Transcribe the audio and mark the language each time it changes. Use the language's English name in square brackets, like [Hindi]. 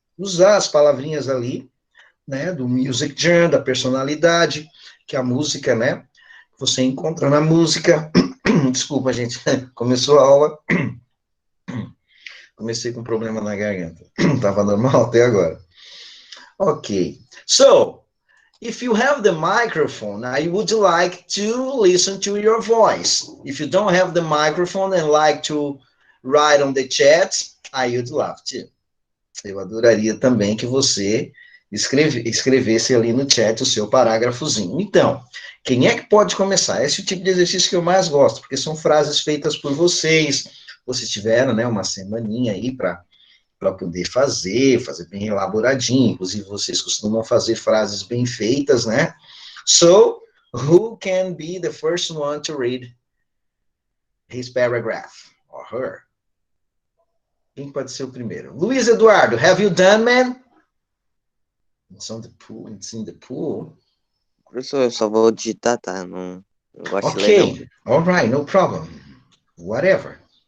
[Portuguese] Usar as palavrinhas ali, né, do music genre, da personalidade, que a música, né, você encontra na música. Desculpa, gente, começou a aula, comecei com problema na garganta. Tava normal até agora. Ok. [English] So, if you have the microphone, I would like to listen to your voice. If you don't have the microphone and like to write on the chat, I would love to. [Portuguese] Eu adoraria também que você escrevesse ali no chat o seu parágrafozinho. Então, quem é que pode começar? Esse é o tipo de exercício que eu mais gosto, porque são frases feitas por vocês. Vocês tiveram, né, uma semaninha aí para poder fazer bem elaboradinho. Inclusive, vocês costumam fazer frases bem feitas, né? [English] So, who can be the first one to read his paragraph? Or her? [Portuguese] Quem pode ser o primeiro? [English] Luiz Eduardo, have you done, man? It's on the pool. It's in the pool. [Portuguese] Professor, eu só vou digitar, tá? Não gosto de ler, não. [English] Okay, all right, no problem. Whatever.